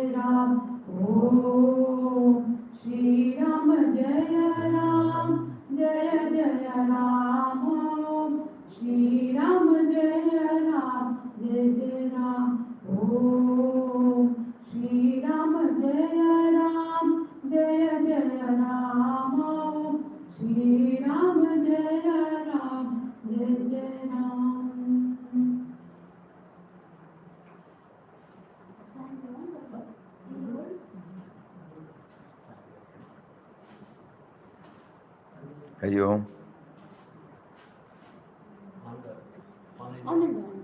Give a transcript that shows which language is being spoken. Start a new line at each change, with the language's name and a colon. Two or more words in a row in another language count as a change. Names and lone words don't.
Sanskrit: ರಾಮ ಓಂ ಶ್ರೀರಾಮ ಜಯ ರಾಮ ಜಯ ಜಯ ರಾಮ ಶ್ರೀರಾಮ ಜಯ ರಾಮ ಜಯ ಜಯ ರಾಮ ಓಂ ಶ್ರೀರಾಮ ಜಯ ರಾಮ ಜಯ ಜಯ ರಾಮ ಶ್ರೀರಾಮ ಜಯ ರಾಮ ಜಯ ಜಯ ರಾಮ. ಹರಿ ಓಂ. Ananda.